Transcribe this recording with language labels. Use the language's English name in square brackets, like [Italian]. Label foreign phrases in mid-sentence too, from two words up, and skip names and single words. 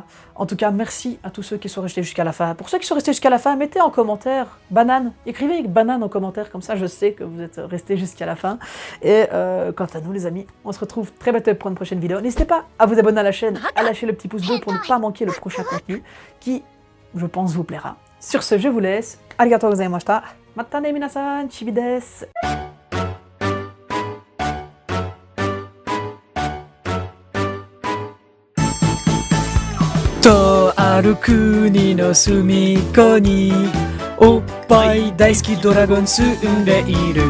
[French] En tout cas, merci à tous ceux qui sont restés jusqu'à la fin. Pour ceux qui sont restés jusqu'à la fin, mettez en commentaire banane. Écrivez banane en commentaire, comme ça je sais que vous êtes restés jusqu'à la fin. Et quant à nous les amis, on se retrouve très bientôt pour une prochaine vidéo. N'hésitez pas à vous abonner à la chaîne, à lâcher le petit pouce bleu pour ne pas manquer le prochain contenu qui, je pense, vous plaira. Sur ce, je vous laisse. [Japanese] ありがとうございました。またね皆さん、ちびです. とある国の隅っこにおっぱい大好きドラゴン住んでいる。